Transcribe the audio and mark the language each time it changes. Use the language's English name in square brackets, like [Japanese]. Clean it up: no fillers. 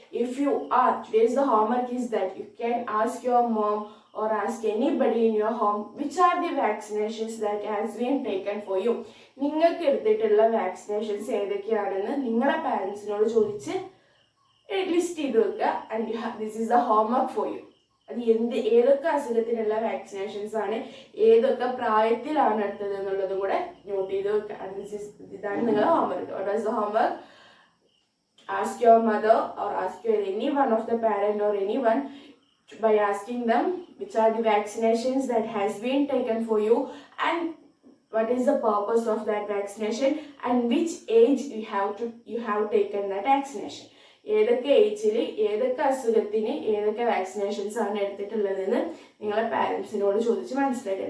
[English] If you are, today's the homework is that you can ask your mom or ask anybody in your home which are the vaccinations that has been taken for you. [Malayalam] നിങ്ങൾക്ക് എടുത്തിട്ടുള്ള vaccinations ഏതൊക്കെയാണെന്ന് നിങ്ങളെ പാരൻസിനോട് ചോദിച്ച് list ചെയ്ത് വെക്കുക. [English] And this is the homework for you. [Malayalam] അത് ഏതൊക്കെ അസുഖത്തിനുള്ള vaccinations ആണ്, ഏതൊക്കെ പ്രായത്തിലാണ് എടുത്തത് എന്നുള്ളതും കൂടെ നോട്ട് ചെയ്ത് വെക്കുക. ഇതാണ് നിങ്ങളുടെ homework. [English] What is the homework? Ask your mother or ask any one of the parent or anyone by asking them which are the vaccinations that has been taken for you and what is the purpose of that vaccination and which age you have taken that vaccination. [Malayalam] ഏതൊക്കെ ഏജിൽ ഏതൊക്കെ അസുഖത്തിന് ഏതൊക്കെ vaccinations ആണ് എടുത്തിട്ടുള്ളതെന്ന് നിങ്ങളെ പാരൻസിനോട് ചോദിച്ച് മനസ്സിലാക്കുക.